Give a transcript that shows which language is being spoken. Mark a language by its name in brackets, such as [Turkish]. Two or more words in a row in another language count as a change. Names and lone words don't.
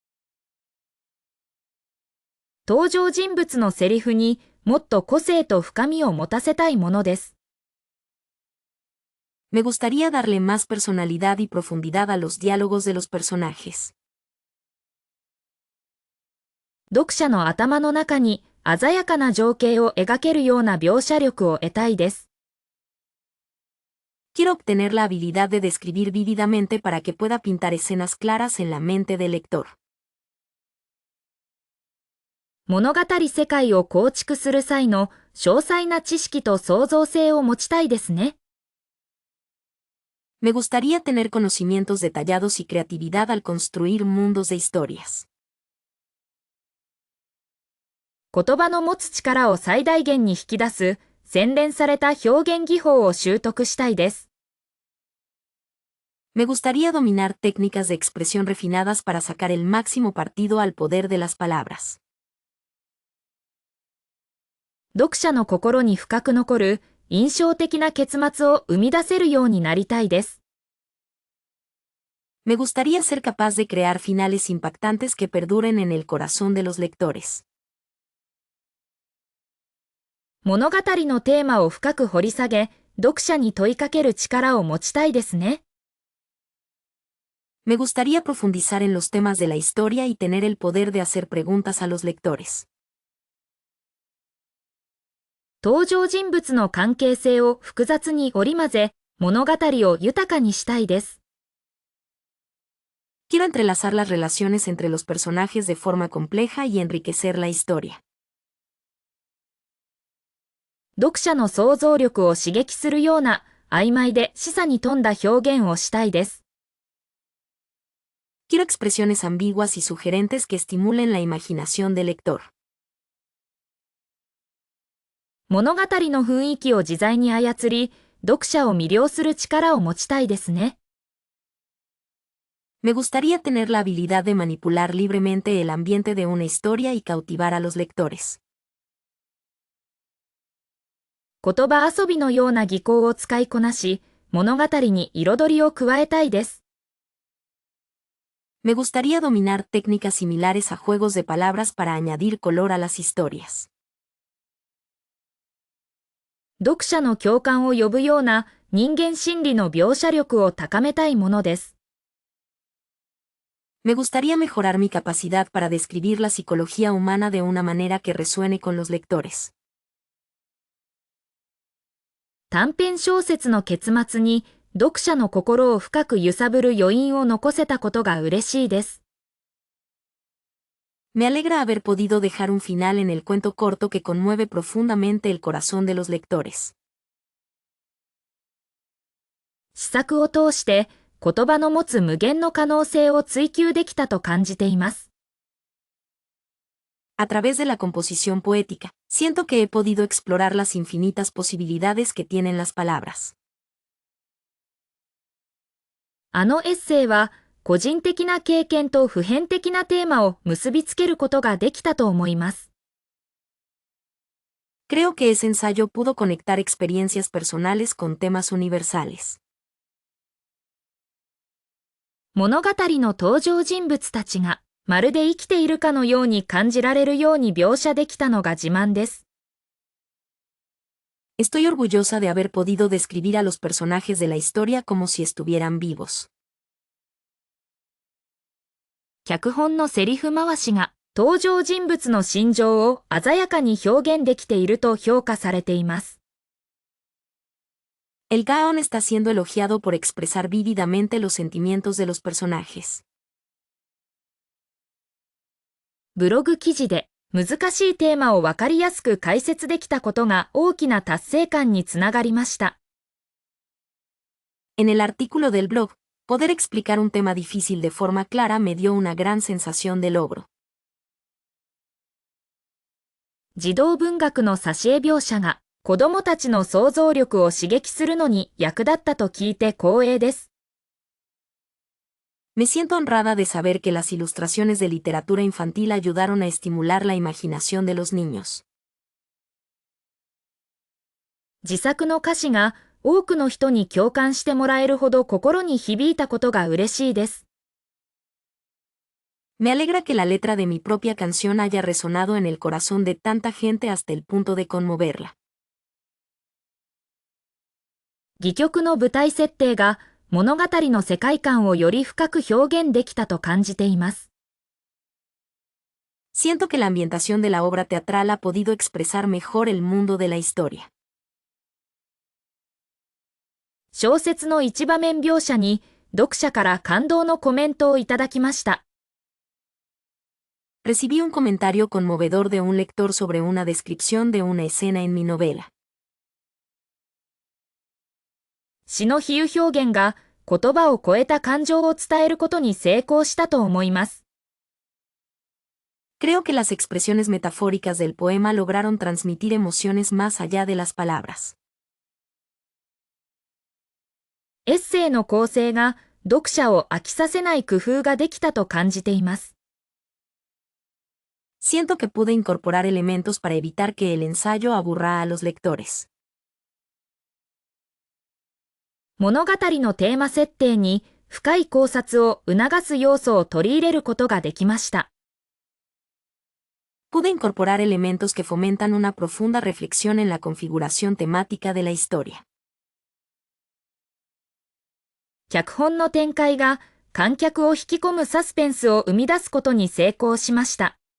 [Japanese] 登場人物のセリフにもっと個性と深みを持たせたいものです。 [Spanish] Me gustaría darle más personalidad y profundidad a los diálogos de los personajes. [Japanese] 読者の頭の中に鮮やかな情景を描けるような描写力を得たいです。 [Spanish] Quiero obtener la habilidad de describir vívidamente para que pueda pintar escenas claras en la mente del lector. [Japanese] 物語世界を構築する際の詳細な知識と創造性を持ちたいですね。 [Spanish] Me gustaría tener conocimientos detallados y creatividad al construir mundos de historias. [Japanese] 言葉の持つ力を最大限に引き出す洗練された表現技法を習得したいです。 [Spanish] Me gustaría dominar técnicas de expresión refinadas para sacar el máximo partido al poder de las palabras. [Japanese] 読者の心に深く残る印象的な結末を生み出せるようになりたいです。 [Spanish] Me gustaría ser capaz de crear finales impactantes que perduren en el corazón de los lectores. [Japanese] 物語のテーマを深く掘り下げ、読者に問いかける力を持ちたいですね。 [Spanish] Me gustaría profundizar en los temas de la historia y tener el poder de hacer preguntas a los lectores. [Japanese] 登場人物の関係性を複雑に織り交ぜ、物語を豊かにしたいです。 [Spanish] Quiero entrelazar las relaciones entre los personajes de forma compleja y enriquecer la historia. [Japanese] 読者の想像力を刺激するような曖昧で示唆に富んだ表現をしたいです。 [Spanish] Quiero expresiones ambiguas y sugerentes que estimulen la imaginación del lector. [Japanese] 物語の雰囲気を自在に操り、読者を魅了する力を持ちたいですね。 [Spanish] Me gustaría tener la habilidad de manipular libremente el ambiente de una historia y cautivar a los lectores. [Japanese] 言葉遊びのような技巧を使いこなし、物語に彩りを加えたいです。 [Spanish] Me gustaría dominar técnicas similares a juegos de palabras para añadir color a las historias. [Japanese] 読者の共感を呼ぶような人間心理の描写力を高めたいものです。 [Spanish] Me gustaría mejorar mi capacidad para describir la psicología humana de una manera que resuene con los lectores. [Japanese] 短編小説の結末に読者の心を深く揺さぶる余韻を残せたことが嬉しいです。 [Spanish] Me alegra haber podido dejar un final en el cuento corto que conmueve profundamente el corazón de los lectores. [Japanese] 詩作を通して言葉の持つ無限の可能性を追求できたと感じています。 [Spanish] A través de la composición poética, siento que he podido explorar las infinitas posibilidades que tienen las palabras. [Japanese] あのエッセイは個人的な経験と普遍的なテーマを結びつけることができたと思います。 [Spanish] Creo que ese ensayo pudo conectar experiencias personales con temas universales. [Japanese] 物語の登場人物たちがまるで生きているかのように感じられるように描写できたのが自慢です。 [Spanish] Estoy orgullosa de haber podido describir a los personajes de la historia como si estuvieran vivos. [Japanese] 脚本のセリフ回しが登場人物の心情を鮮やかに表現できていると評価されています。 [Spanish] El guión está siendo elogiado por expresar vívidamente los sentimientos de los personajes. [Japanese] ブログ記事で難しいテーマをわかりやすく解説できたことが大きな達成感につながりました。 [Spanish] En el artículo del blog, poder explicar un tema difícil de forma clara me dio una gran sensación de logro. [Japanese] 児童文学の挿絵描写が子どもたちの想像力を刺激するのに役立ったと聞いて光栄です。 [Spanish] Me siento honrada de saber que las ilustraciones de literatura infantil ayudaron a estimular la imaginación de los niños. [Japanese] 自作の歌詞が多くの人に共感してもらえるほど心に響いたことが嬉しいです。 [Spanish] Me alegra que la letra de mi propia canción haya resonado en el corazón de tanta gente hasta el punto de conmoverla. [Japanese] 戯曲の舞台設定が物語の世界観をより深く表現できたと感じています。 [Spanish] Siento que la ambientación de la obra teatral ha podido expresar mejor el mundo de la historia. [Japanese] 小説の一場面描写に読者から感動のコメントをいただきました。 [Spanish] Recibí un comentario conmovedor de un lector sobre una descripción de una escena en mi novela. [Japanese] 詩の比喩表現が言葉を超えた感情を伝えることに成功したと思います。 [Spanish] Creo que las expresiones metafóricas del poema lograron transmitir emociones más allá de las palabras. [Japanese] エッセイの構成が読者を飽きさせない工夫ができたと感じています。 [Spanish] Siento que pude incorporar elementos para evitar que el ensayo aburra a los lectores. [Japanese] 物語のテーマ設定に深い考察を促す要素を取り入れることができました。 [Spanish] Pude incorporar elementos que fomentan una profunda reflexión en la configuración temática de la historia. [Japanese] 脚本の展開が観客を引き込むサスペンスを生み出すことに成功しました。